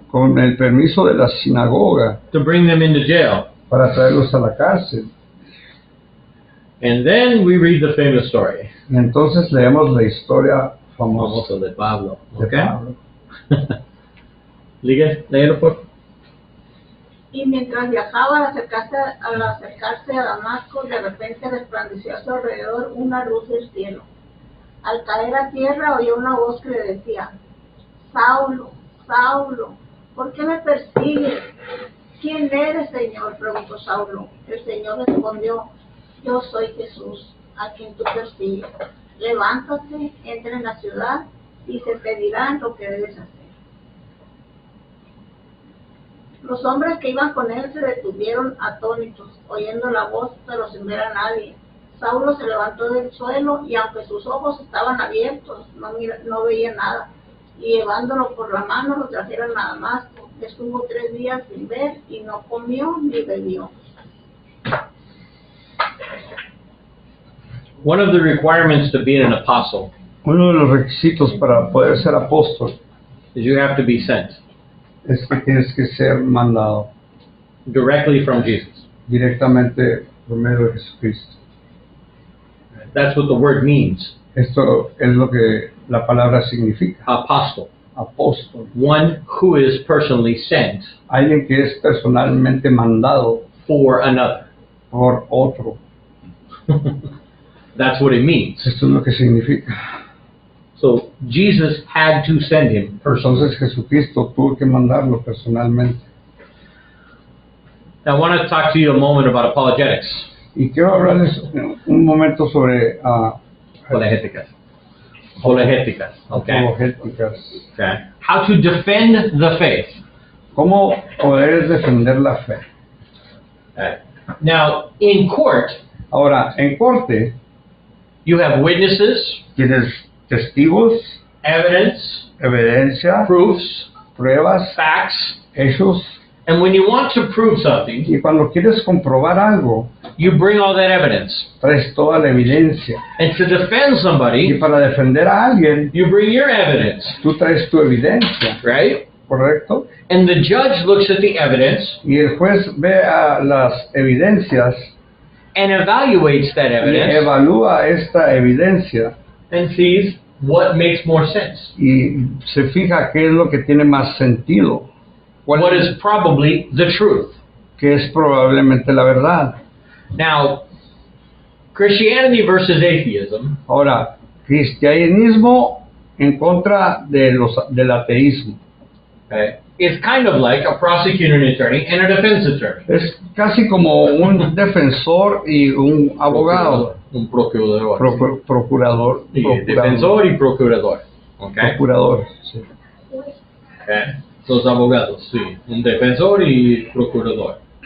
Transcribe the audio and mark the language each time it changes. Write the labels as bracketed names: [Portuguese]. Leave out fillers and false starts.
[Spanish] con el permiso de la sinagoga, [English] to bring them into jail. [Spanish] para traerlos a la cárcel. [English] And then we read the famous story. [Spanish] Y entonces leemos la historia famosa Also de Pablo. de [English] Okay? [Spanish] Pablo. Léelo, por favor. Y mientras viajaba al acercarse a Damasco, de repente resplandeció a su alrededor una luz del cielo. Al caer a tierra oyó una voz que le decía: Saulo, Saulo, ¿por qué me persigues? ¿Quién eres, Señor?, preguntó Saulo. El Señor respondió: Yo soy Jesús, a quien tú persigues. Levántate, entra en la ciudad y se te dirán lo que debes hacer. Los hombres que iban con él se detuvieron atónitos, oyendo la voz, pero sin ver a nadie. Saulo se levantó del suelo y aunque sus ojos estaban abiertos, no veía nada. Y llevándolo por la mano lo trajeron a Damasco. Estuvo 3 días sin ver y no comió ni bebió. [English] One of the requirements to be an apostle [Spanish] Uno de los requisitos para poder ser apóstol [English] is you have to be sent [Spanish] es que tienes que ser mandado [English] directly from Jesus. [Spanish] directamente por medio de Jesucristo. [English] That's what the word means, [Spanish] Esto es lo que la palabra significa, [English] apostle. [Spanish] apóstol. [English] One who is personally sent [Spanish] Alguien que es personalmente mandado [English] for another. [Spanish] por otro. [English] That's what it means. [Spanish] Esto es lo que significa. [English] So Jesus had to send him personally. [Spanish] Entonces Jesucristo tuvo que mandarlo personalmente. [English] Now, I want to talk to you a moment about apologetics. [Spanish] Y quiero hablarles un momento sobre Apologéticas. Apologéticas. Okay. apologéticas. [English] Okay. How to defend the faith. [Spanish] ¿Cómo poder defender la fe? [English] Okay. Now, in court, [Spanish] Ahora, en corte [English] you have witnesses, [Spanish] tienes testigos, [English] evidence, [Spanish] evidencia, [English] proofs, [Spanish] pruebas, [English] facts, [Spanish] hechos, [English] and when you want to prove something, [Spanish] y cuando quieres comprobar algo, [English] you bring all that evidence. [Spanish] traes toda la evidencia. [English] And to defend [Spanish] Y [English] somebody, [Spanish] para defender a alguien, [English] you bring your evidence, [Spanish] tú traes tu evidencia, [English] right? [Spanish] ¿correcto? [English] And the judge looks at the evidence [Spanish] Y el juez ve a las evidencias [English] and evaluates that [Spanish] y [English] evidence [Spanish] evalúa esta evidencia [English] and sees what makes more sense. [Spanish] y se fija qué es lo que tiene más sentido, [English] What is probably the truth. [Spanish] que es probablemente la verdad. [English] Now, Christianity versus atheism [Spanish] Ahora, cristianismo en contra del ateísmo. [English] okay, is kind of like a prosecuting attorney and a defense attorney. [Spanish] Es casi como un defensor y un abogado, Un procurador. procurador, Sí, defensor y procurador. [English] Okay. [Spanish] procurador, sí. Okay. Los abogados, sí. Un defensor y procurador.